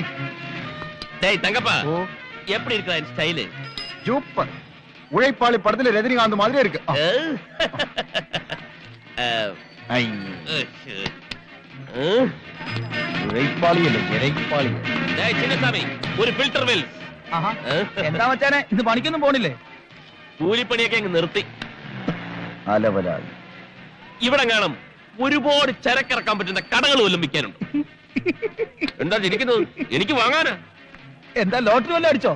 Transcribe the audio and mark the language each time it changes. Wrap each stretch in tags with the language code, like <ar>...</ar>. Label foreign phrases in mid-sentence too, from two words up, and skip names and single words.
<ta>டேய் தங்கப்பா, எப்படி இருக்கா இந்த ஸ்டைல்? சூப்பர். உழைப்பாளி படத்துல ரஜினிகாந்த் மாதிரி இருக்கு.</ta> <ml>ഉഴൈപ്പാളി അല്ലേ, ഇരൈപ്പാളി. டேய் சின்னசாமி, ഒരു ഫിൽറ്റർ വെൽ. എന്താ മച്ചാനെ, ഇത് പണിക്കൊന്നും പോണില്ലേ? കൂലിപ്പണിയൊക്കെ അങ്ങ് നിർത്തി. അലവലാളി. ഇവിടെ കാണും ഒരുപാട് ചരക്കിറക്കാൻ പറ്റുന്ന കടകൾ വല്ലതും വിൽക്കാനുണ്ട്. എന്താ ചിരിക്കുന്നത്? എനിക്ക് വാങ്ങാനാ. എന്താ ലോട്ടറി വല്ലതും അടിച്ചോ?</ml>